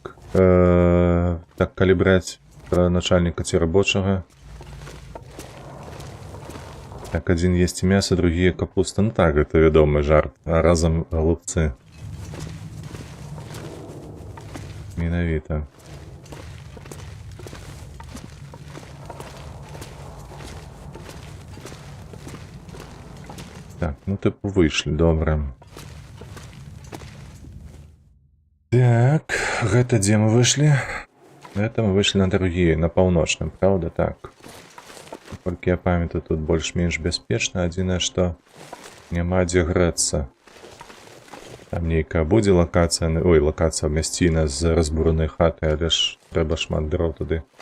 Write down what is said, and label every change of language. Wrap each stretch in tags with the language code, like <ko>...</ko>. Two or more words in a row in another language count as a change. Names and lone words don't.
<be>Так, калі браць начальніка ці рабочага. Так, адзін есці мяса, другі капуста. Ну так, гэта вядомы жарт. А разам голубцы. Менавіта.</be> <uk>Так, ну типу вийшли, добре.</uk> <be>Так, гэта дзе мы выйшлі?</be> <ru>Это мы выйшлі на другие,</ru> <be>на паўночным,</be> <ru>правда?</ru> <be>Так. Толькі я памятаю, тут больш-менш бяспечна. Адзінае, што няма дзе грэцца. Там нейкая будзе лакацыя, ой, лакацыя мясціна з разбуранай хаты, але ж трэба шмат дроў туды.</be>